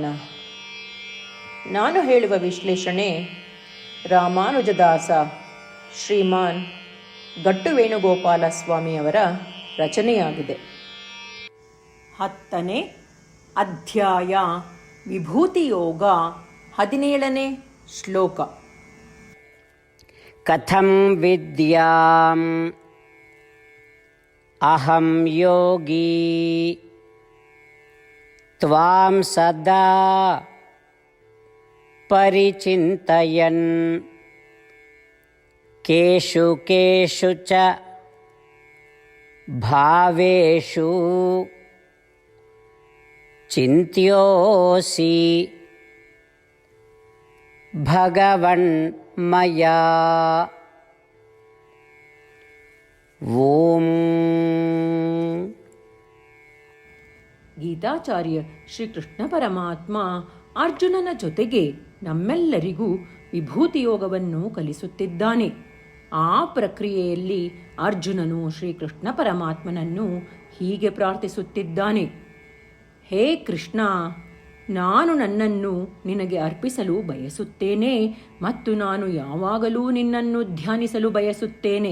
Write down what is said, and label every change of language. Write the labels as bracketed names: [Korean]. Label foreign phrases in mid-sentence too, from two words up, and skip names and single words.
[Kannada] ನಾನು ಹೇಳುವ ವಿಶ್ಲೇಷಣೆ ರಾಮಾನುಜದಾಸ ಶ್ರೀಮಾನ್ ಗಟ್ಟು ವೇಣುಗೋಪಾಲ ಸ್ವಾಮಿಯವರ ರಚನೆಯಾಗಿದೆ. 10ನೇ ಅಧ್ಯಾಯ ವಿಭೂತಿಯೋಗ, 17ನೇ ಶ್ಲೋಕ. [Sanskrit] ಕಥಂ ವಿದ್ಯಾಂ ಅಹಂ ಯೋಗಿ ತ್ವಾಂ ಸದಾ ಪರಿಚಿಂತಯನ್ ಕೇಷು ಕೇಷು ಚ ಭಾವೇಷು ಚಿಂತ್ಯೋಸಿ ಭಗವನ್ ಮಯಾ. ಓಂ. [Kannada] ಗೀತಾಚಾರ್ಯ ಶ್ರೀಕೃಷ್ಣ ಪರಮಾತ್ಮ ಅರ್ಜುನನ ಜೊತೆಗೆ ನಮ್ಮೆಲ್ಲರಿಗೂ ವಿಭೂತಿಯೋಗವನ್ನು ಕಲಿಸುತ್ತಿದ್ದಾನೆ. ಆ ಪ್ರಕ್ರಿಯೆಯಲ್ಲಿ ಅರ್ಜುನನು ಶ್ರೀಕೃಷ್ಣ ಪರಮಾತ್ಮನನ್ನು ಹೀಗೆ ಪ್ರಾರ್ಥಿಸುತ್ತಿದ್ದಾನೆ: ಹೇ ಕೃಷ್ಣ, ನಾನು ನನ್ನನ್ನು ನಿನಗೆ ಅರ್ಪಿಸಲು ಬಯಸುತ್ತೇನೆ ಮತ್ತು ನಾನು ಯಾವಾಗಲೂ ನಿನ್ನನ್ನು ಧ್ಯಾನಿಸಲು ಬಯಸುತ್ತೇನೆ.